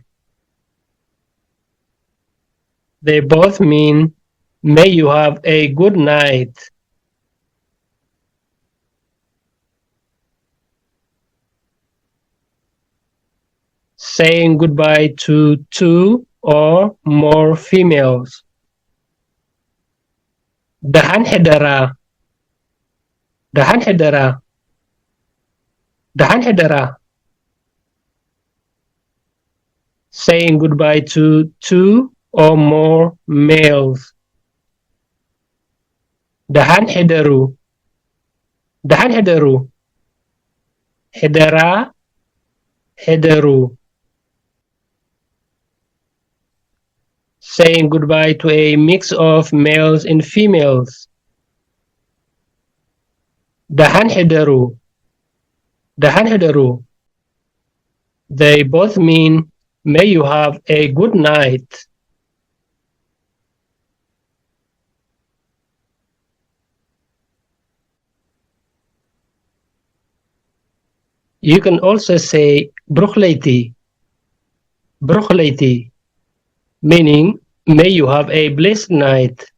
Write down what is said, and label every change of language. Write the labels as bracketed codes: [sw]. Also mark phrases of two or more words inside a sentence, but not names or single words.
[en] they both mean may you have a good night saying goodbye to two or more females [ti] ደሃን ሕደራ ደሃን ሕደራ ደሃን ሕደራ [en] saying goodbye to two or more males [ti] ደሃን ሕደሩ ደሃን ሕደሩ ሕደራ ሕደሩ [en] saying goodbye to a mix of males and females [ti] ደሃን ሕደሩ ደሃን ሕደሩ [en] they both mean may you have a good night you can also say [ti] ብሩኽ ለይቲ ብሩኽ ለይቲ [en] meaning may you have a blessed night